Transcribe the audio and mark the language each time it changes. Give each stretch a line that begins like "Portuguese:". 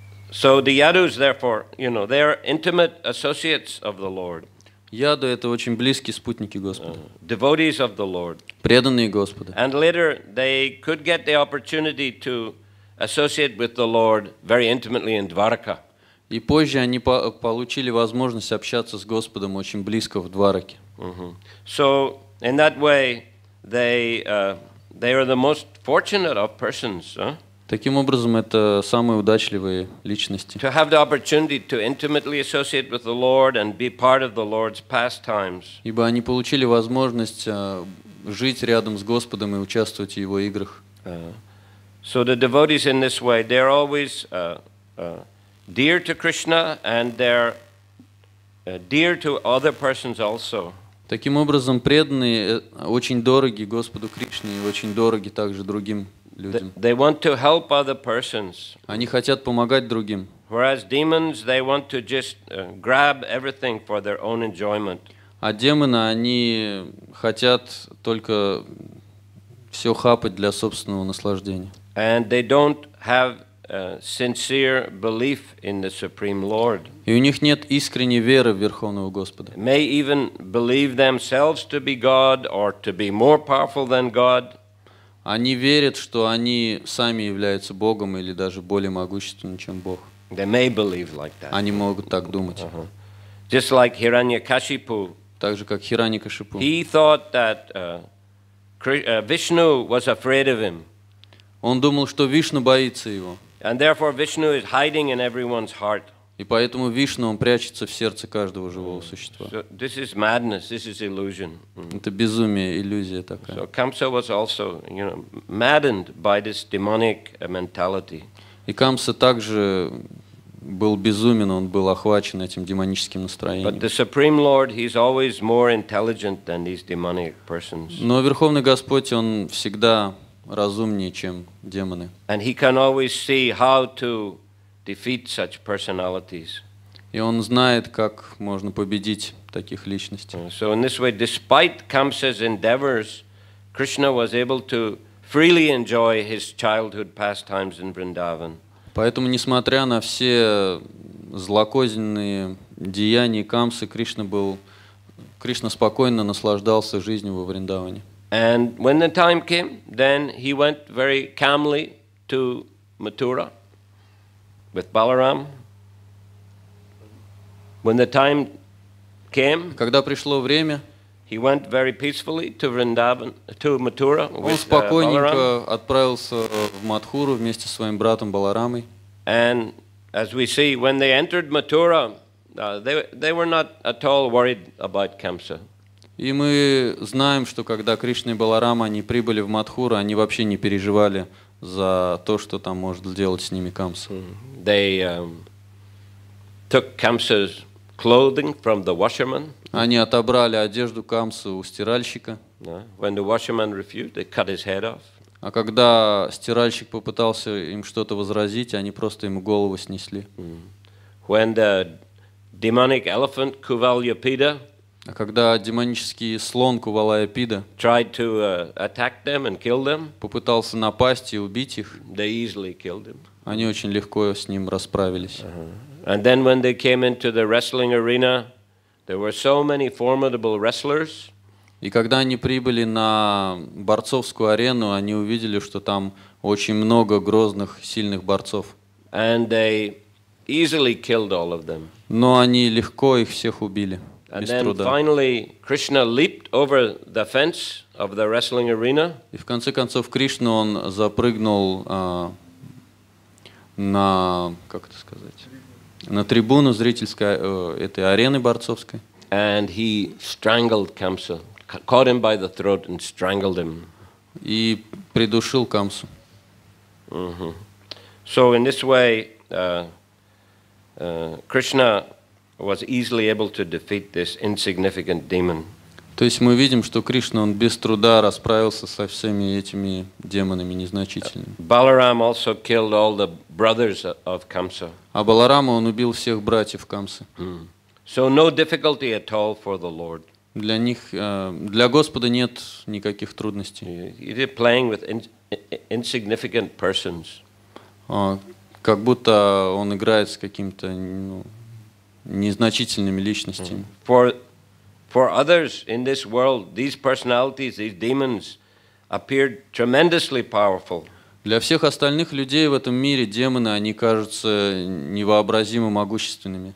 English: So the Yadus, therefore, they are intimate associates of the Lord.
Russian: Яду — это очень близкие спутники Господа.
English: Devotees of the Lord.
Russian: Преданные Господа.
English: And later they could get the opportunity to associate with the Lord very intimately in Dvaraka.
Russian: И позже они получили возможность общаться с Господом очень близко в Двараке.
English: So in that way they are the most fortunate of persons.
Russian: Таким образом, это самые удачливые личности.
English: To have the opportunity to intimately associate with the Lord and be part of the Lord's pastimes.
Russian: Ибо они получили возможность жить рядом с Господом и участвовать в Его играх.
English: So the devotees in this way, they're always dear to Krishna and they're dear to other persons also.
Russian: Таким образом, преданные очень дороги Господу Кришне и очень дороги также другим людям.
English: They want to help other persons.
Russian: Они хотят помогать другим.
English: Whereas demons, they want to just grab everything for their own enjoyment.
Russian: А демоны, они хотят только все хапать для собственного наслаждения.
English: And they don't have sincere belief in the Supreme Lord.
Russian: И у них нет искренней веры в Верховного Господа.
English: May even believe themselves to be God or to be more powerful than God.
Russian: Они верят, что они сами являются Богом или даже более могущественным, чем Бог.
English: They may believe like that.
Russian: Они могут так думать.
English: Just like Hiranyakashipu.
Russian: Так же, как Хираньякашипу.
English: He thought that Vishnu was afraid of him.
Russian: Он думал, что Вишну боится его.
English: And therefore Vishnu is hiding in everyone's heart.
Russian: И поэтому Вишну, он прячется в сердце каждого живого существа.
English: So this is madness, this is illusion.
Russian: Это безумие, иллюзия такая.
English: So Kamsa was also, maddened by this demonic mentality.
Russian: И Камса также был безумен, он был охвачен этим демоническим настроением.
English: But the Supreme Lord, he's always more intelligent than these demonic persons.
Russian: Но Верховный Господь, он всегда разумнее, чем демоны.
English: And he can always see how to defeat such personalities.
Russian: И он знает, как можно победить таких личностей.
English: So in this way, despite Kamsa's endeavors, Krishna was able to freely enjoy his childhood pastimes in Vrindavan.
Russian: Поэтому, несмотря на все злокозненные деяния Камсы, Кришна был Кришна спокойно наслаждался жизнью во Вриндаване.
English: And when the time came, then he went very calmly to Mathura with Balaram. When the time came,
Russian: Когда пришло время,
English: he went very peacefully to Vrindavan, to Mathura
Russian: он
English: with Balaram.
Russian: спокойненько отправился в Мадхуру вместе со своим братом Баларамой.
English: And as we see, when they entered Mathura, they were not at all worried about Kamsa.
Russian: И мы знаем, что когда Кришна и Баларама они прибыли в Мадхуру, они вообще не переживали за то, что там может сделать с ними Камса.
English: They took Kamsa's clothing from the washerman.
Russian: Они отобрали одежду Камсы у стиральщика.
English: When the washerman refused, they cut his head off.
Russian: А когда стиральщик попытался им что-то возразить, они просто ему голову снесли.
English: When the demonic elephant Kuvalyapida
Russian: А когда демонический слон Кувалаяпида
English: tried to attack them and kill them,
Russian: попытался напасть и убить их,
English: they easily killed him.
Russian: они очень легко с ним расправились.
English: And then when they came into the wrestling arena, there were so many formidable wrestlers.
Russian: И когда они прибыли на борцовскую арену, они увидели, что там очень много грозных, сильных борцов.
English: And they easily killed all of them.
Russian: Но они легко их всех убили,
English: And
Russian: без
English: then
Russian: труда.
English: finally Krishna leaped over the fence of the wrestling arena.
Russian: И в конце концов Кришна, он запрыгнул на, как это сказать, на трибуну зрительской этой арены борцовской.
English: And he strangled Kamsa, caught him by the throat and strangled him.
Russian: И придушил Камсу.
English: So in this way, Krishna was easily able to defeat this insignificant demon.
Russian: То есть мы видим, что Кришна, он без труда расправился со всеми этими демонами незначительными.
English: Balaram also killed all the brothers of Kamsa.
Russian: А Баларама, он убил всех братьев Камсы.
English: So no difficulty at all for the Lord.
Russian: Для них, для Господа нет никаких трудностей.
English: You're playing with insignificant persons.
Russian: Как будто он играет с какими-то незначительными личностями.
English: For others in this world, these personalities, these demons, appeared tremendously powerful.
Russian: Для всех остальных людей в этом мире демоны, они кажутся невообразимо могущественными.